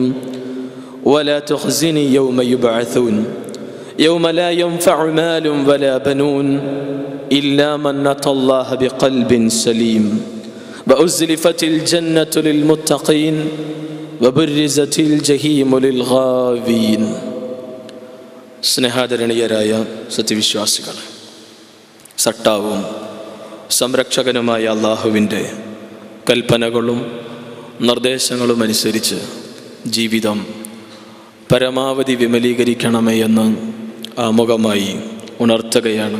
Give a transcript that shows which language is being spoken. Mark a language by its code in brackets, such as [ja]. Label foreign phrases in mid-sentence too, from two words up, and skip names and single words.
[ar] ولا تخزني يوم يبعثون يوم لا ينفع مال ولا بنون إلا من أتى الله بقلب سليم وأزلفت الجنة للمتقين وبرزت الجحيم للغاوين. [ml] സ്നേഹാദരണീയരായ സത്യവിശ്വാസികൾ, സട്ടാവും സംരക്ഷകനുമായ അള്ളാഹുവിൻ്റെ കൽപ്പനകളും നിർദ്ദേശങ്ങളും അനുസരിച്ച് ജീവിതം പരമാവധി വിമലീകരിക്കണമേ എന്ന് ആമുഖമായി ഉണർത്തുകയാണ്.